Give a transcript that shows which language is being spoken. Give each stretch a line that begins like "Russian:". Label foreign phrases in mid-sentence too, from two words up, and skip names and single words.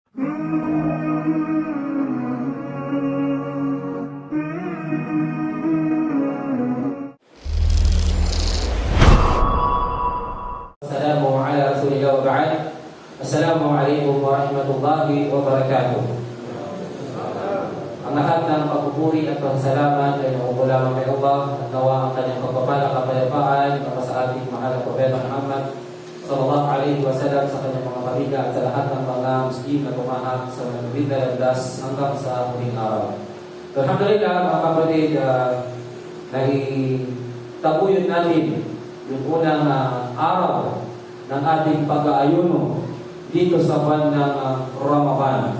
Arabic: السلام عليكم ورحمة الله وبركاته.
Filipino: Ang lahat ng pagpupuri at pasalamat ay nakukulang kay Allah at nawa ang kanyang pagpapala kapayapaan para sa ating mahal na Propeta Muhammad
Arabic: صلى الله عليه وسلم,
Filipino: sa kanyang mga pamilya at sa lahat ng mga Muslim na tumahak sa magandang landas hanggang sa huling araw. Alhamdulillah mga kapatid, nagtaguyod natin yung unang araw ng ating pag-aayuno dito sa buwan ng Ramadan.